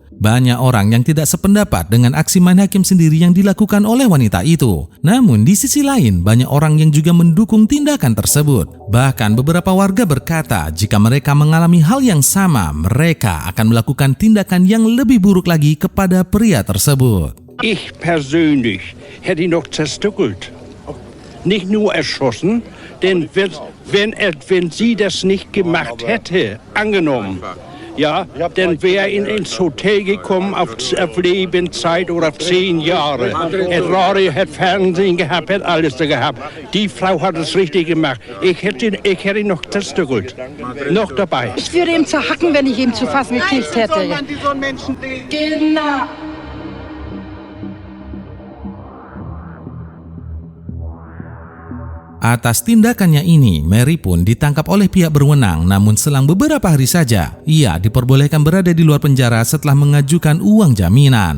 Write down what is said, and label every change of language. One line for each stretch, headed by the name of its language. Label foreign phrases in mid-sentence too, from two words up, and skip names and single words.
Indonesian: Banyak orang yang tidak sependapat dengan aksi main hakim sendiri yang dilakukan oleh wanita itu. Namun di sisi lain, banyak orang yang juga mendukung tindakan tersebut. Bahkan beberapa warga berkata jika mereka mengalami hal yang sama, mereka akan melakukan tindakan yang lebih buruk lagi kepada pria tersebut.
German: Ich persönlich hätte ihn noch zerstückelt. Nicht nur erschossen, denn wenn sie das nicht gemacht hätte, angenommen, ja, dann wäre er ins Hotel gekommen auf Lebenszeit oder auf 10 Jahre. Er Radio, hat Fernsehen gehabt, hat alles da gehabt. Die Frau hat es richtig gemacht. Ich hätte ihn noch zerstückelt. Noch dabei. Ich würde ihn zerhacken, wenn ich ihn zu fassen gekriegt hätte. Genau.
Indonesian: Atas tindakannya ini, Mary pun ditangkap oleh pihak berwenang, namun selang beberapa hari saja, ia diperbolehkan berada di luar penjara setelah mengajukan uang jaminan.